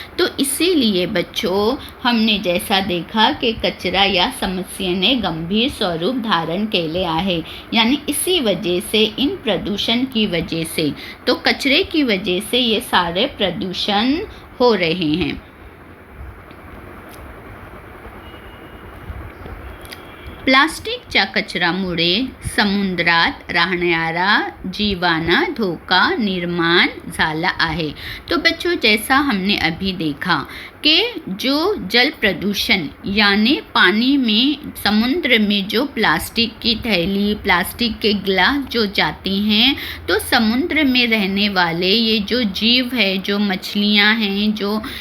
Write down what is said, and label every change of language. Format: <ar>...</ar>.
<hi>तो इसीलिए बच्चों, हमने जैसा देखा कि कचरा या</hi> <mr>समस्या ने गंभीर स्वरूप धारण केले आहे,</mr> <hi>यानी इसी वजह से, इन प्रदूषण की वजह से, तो कचरे की वजह से ये सारे प्रदूषण हो रहे हैं।</hi> <mr>प्लास्टिकच्या कचऱ्यामुळे समुद्रात राहणाऱ्या जीवांना धोका निर्माण झाला आहे।</mr> <hi>तो बच्चों, जैसा हमने अभी देखा कि जो जल प्रदूषण यानी पानी में, समुद्र में जो प्लास्टिक की थैली, प्लास्टिक के गिलास जो जाते हैं, तो समुद्र में रहने वाले ये जो जीव है, जो मछलियां हैं, जो</hi>